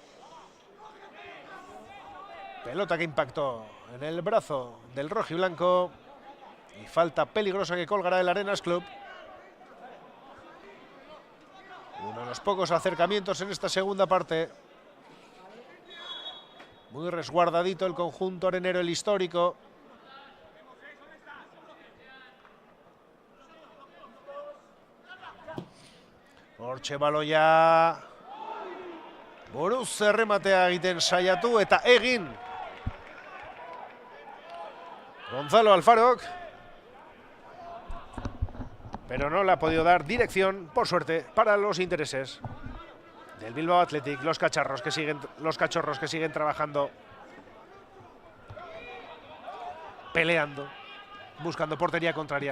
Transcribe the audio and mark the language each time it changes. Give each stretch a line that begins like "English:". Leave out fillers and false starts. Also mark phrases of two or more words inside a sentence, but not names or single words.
Spanish: Pelota que impactó en el brazo del rojiblanco. Y falta peligrosa que colgará el Arenas Club. Uno de los pocos acercamientos en esta segunda parte. Muy resguardadito el conjunto arenero, el histórico.
Basque: Hortxe baloia. Buruz errematea egiten saiatu eta egin. Gonzalo Alfarok.
Spanish: Pero no le ha podido dar dirección, por suerte, para los intereses del Bilbao Athletic, los cachorros que siguen trabajando, peleando, buscando portería contraria.